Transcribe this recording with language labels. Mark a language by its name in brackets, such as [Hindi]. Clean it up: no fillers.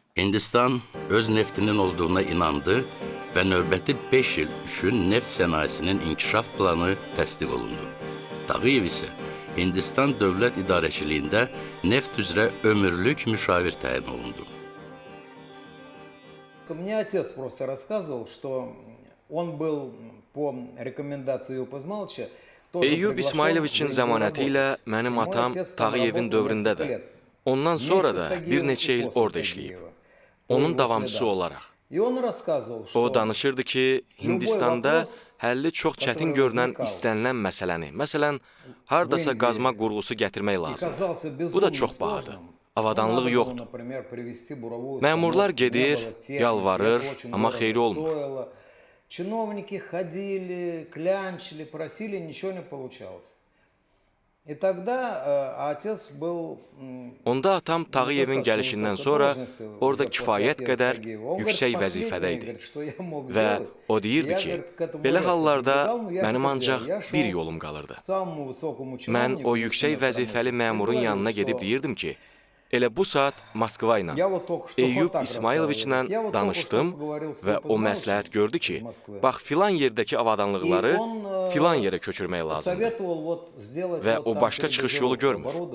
[Azerbaijani] Hindistan öz neftinin olduğuna inandı və növbəti 5 il üçün neft sənayesinin inkişaf planı təsdiq olundu. Tağıyev isə Hindistan dövlət idarəçiliyində neft üzrə ömürlük müşavir təyin olundu. [Russian] Мне отец просто рассказывал, что он был по рекомендации Эйюба Исмайловича. [Azerbaijani] Eyyub İsmayloviçin zəmanəti ilə mənim atam Tağıyevin dövründə də, ondan sonra da bir neçə il orada işləyib. Onun davamçısı olaraq. O danışırdı ki, Hindistanda həlli çox çətin görünən istənilən məsələni, məsələn, hardasa qazma qurğusu gətirmək lazımdır. Bu da çox bahadır. Avadanlıq yoxdur. Məmurlar gedir, yalvarır, amma xeyri olmur. [Russian] Чиновники ходили, клянчили, просили, ничего не получалось. И тогда отец был... [Azerbaijani] Onda atam Tağıyevin gəlişindən sonra orada kifayət qədər yüksək vəzifədə idi. Və o deyirdi ki, belə hallarda mənim ancaq bir yolum qalırdı. Mən o yüksək vəzifəli məmurun yanına gedib deyirdim ki, elə bu saat Moskva ilə, Eyyub İsmayloviçlə danışdım və o məsləhət gördü ki, bax filan yerdəki avadanlıqları filan yerə köçürmək lazımdır və o başqa çıxış yolu görmür.